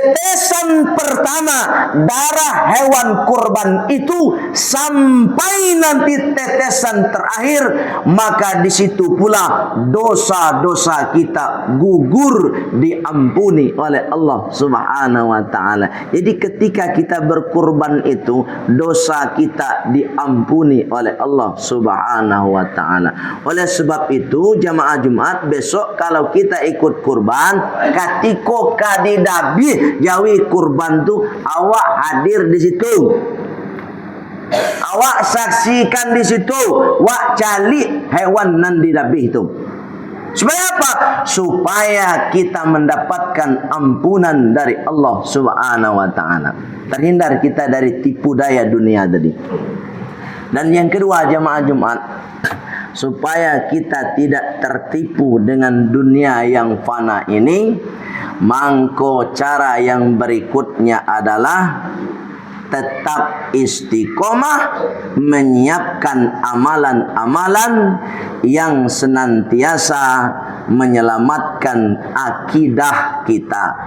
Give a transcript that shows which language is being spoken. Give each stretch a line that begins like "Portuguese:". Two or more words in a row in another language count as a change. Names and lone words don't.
Indonesian: tetesan pertama darah hewan kurban itu sampai nanti tetesan terakhir, maka di situ pula dosa-dosa kita gugur diampuni oleh Allah
Arabic: Subhanahu wa taala.
Indonesian: Jadi ketika kita berkurban itu dosa kita diampuni oleh Allah
Arabic: Subhanahu wa taala.
Indonesian: Oleh sebab itu jamaah Jumat besok kalau kita ikut kurban,
Minangkabau: katiko kadidabi jawi kurban tu awak hadir di situ. Awak saksikan di situ, wak cali hewan nan didabih itu.
Indonesian: Supaya apa? Supaya kita mendapatkan ampunan dari Allah
Arabic: Subhanahu wa taala.
Indonesian: Terhindar kita dari tipu daya dunia tadi. Dan yang kedua jamaah Jumat, supaya kita tidak tertipu dengan dunia yang fana ini, mangko cara yang berikutnya adalah tetap istiqomah menyiapkan amalan-amalan yang senantiasa menyelamatkan akidah kita.